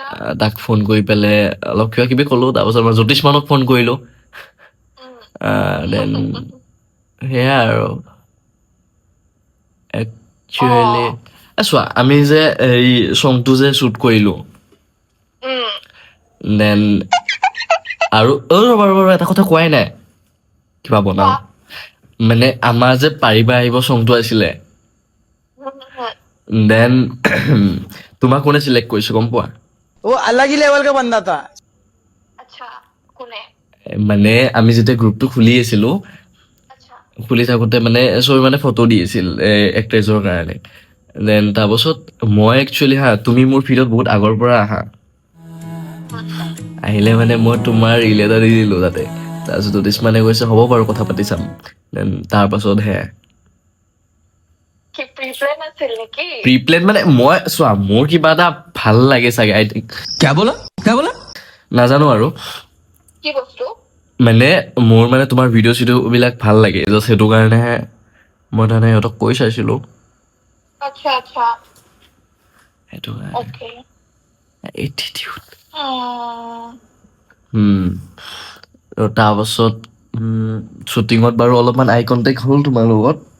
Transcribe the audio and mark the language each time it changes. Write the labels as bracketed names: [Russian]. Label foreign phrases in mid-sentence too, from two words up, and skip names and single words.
[Assamese] তাক ফোন কৰি পেলাই অলপ কিবা কিবি ক'লোঁ তাৰপাছত মই জ্যোতিষমানক ফোন কৰিলোঁ দেন সেয়া আৰু একচুৱেলি চোৱা আমি যে এই চংটো যে শ্বুট কৰিলো দেন আৰু ৰবা এটা কথা কোৱাই নাই কিবা বনাও মানে আমাৰ যে পাৰিবা আহিব চংটো আছিলে দেন তোমাক কোনে চিলেক্ট কৰিছে গম পোৱা [Hindi] वो अलग ही लेवल का बंदा था। [Assamese] আচ্ছা কোনে মানে আমি যেতিয়া গ্ৰুপটো খুলি আছিলো আচ্ছা খুলি থাকোতে মানে চবে মানে ফটো দি আছিল এক্ট্ৰেছৰ কাৰণে দেন তাৰপাছত মই একচুৱেলি তুমি মোৰ ফিল্ডত বহুত আগৰ পৰা আহা আহিলে মানে মই তোমাৰ ৰিল এটা দি দিলো তাতে তাৰপিছত জ্যোতিষ্মানে কৈছে হ'ব বাৰু কথা পাতি চাম দেন তাৰপাছত কি প্ৰিপ্লেন আছিল নেকি প্ৰি প্লেন মানে মই চোৱা মোৰ কিবা এটা ভাল লাগে চাগে [English] I think [Hindi] क्या बोला क्या बोला? [Assamese] নাজানো আৰু কি বস্তু মানে মোৰ মানে তোমাৰ ভিডিঅ' চিডিঅ' বিলাক ভাল লাগে জাষ্ট সেইটো কাৰণেহে মই তাৰমানে সিহঁতক কৈ চাইছিলো আচ্ছা আচ্ছা সেইটো অ'কে এটিটিউড তাৰপাছত শ্বুটিঙত বাৰু অলপমান [English] eye contact [Assamese] হ'ল তোমাৰ লগত